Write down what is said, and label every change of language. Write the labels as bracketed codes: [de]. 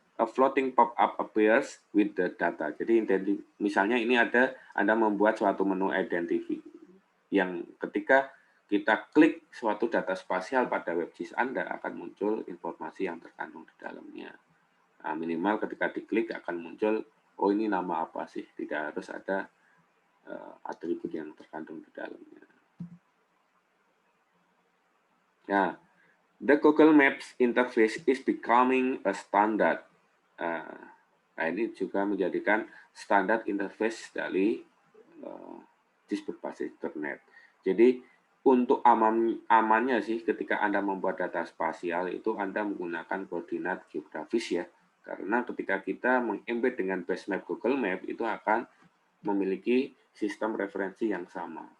[en] A floating pop-up appears with the data. [id] Jadi misalnya ini ada Anda membuat suatu menu identify yang ketika kita klik suatu data spasial pada WebGIS Anda akan muncul informasi yang terkandung di dalamnya. Nah, minimal ketika diklik akan muncul, oh ini nama apa sih? Tidak harus ada atribut yang terkandung di dalamnya. [en] Nah, the Google Maps interface is becoming a standard. [id] Nah, ini juga menjadikan standar interface dari GIS berbasis internet. Jadi untuk amannya sih ketika Anda membuat data spasial itu Anda menggunakan koordinat geografis ya. Karena ketika kita mengembed dengan base map Google Map itu akan memiliki sistem referensi yang sama.